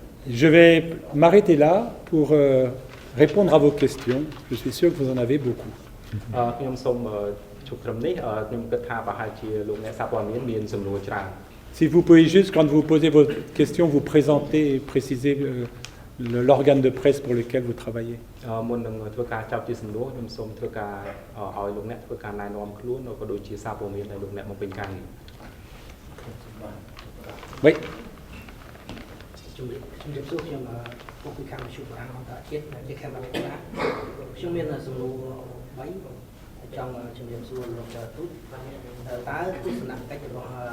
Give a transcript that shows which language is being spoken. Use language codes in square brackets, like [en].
[fr] Je vais m'arrêter là pour répondre à vos questions. Je suis sûr que vous en avez beaucoup. [km] ខ្ញុំសូមជួបត្រឹมនេះខ្ញុំគិតថាប្រហែលជាលោកអ្នកសារព័ត៌មានមានសំណួរច្រើន [fr] Si vous pouvez juste, quand vous posez vos questions, vous présenter et préciser l'organe de presse pour lequel vous travaillez. [km] មុននឹងធ្វើការចាប់ជាសំណួរខ្ញុំសូមធ្វើការឲ្យលោកអ្នកធ្វើការណែនាំខ្លួនក៏ដូចជាសារព័ត៌មានដែលលោកអ្នកមកពេញការងារ [fr] Oui. [km] ជំរាបសួរខ្ញុំពុកពីខាងមជ្ឈមណ្ឌលអន្តរជាតិជាខេមរៈខ្ញុំមានសំណួរ3ចង់ជំរាបសួរលោកទូតតើទស្សនកិច្ចរបស់